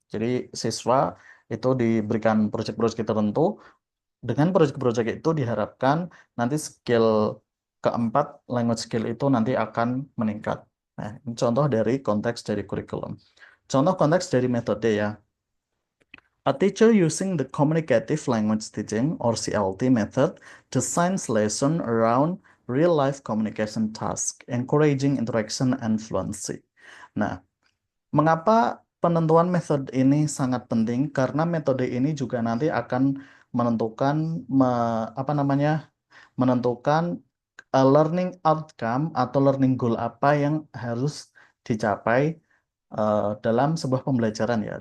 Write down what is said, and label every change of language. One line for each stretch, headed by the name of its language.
Indonesian: Jadi siswa itu diberikan project-project tertentu, dengan project-project itu diharapkan nanti skill keempat language skill itu nanti akan meningkat. Nah, ini contoh dari konteks dari kurikulum. Contoh konteks dari metode ya.
English: A teacher using the communicative language teaching or CLT method designs lesson around real-life communication task, encouraging interaction and fluency.
Indonesian: Nah, mengapa penentuan metode ini sangat penting? Karena metode ini juga nanti akan menentukan apa namanya? Menentukan learning outcome atau learning goal apa yang harus dicapai dalam sebuah pembelajaran ya.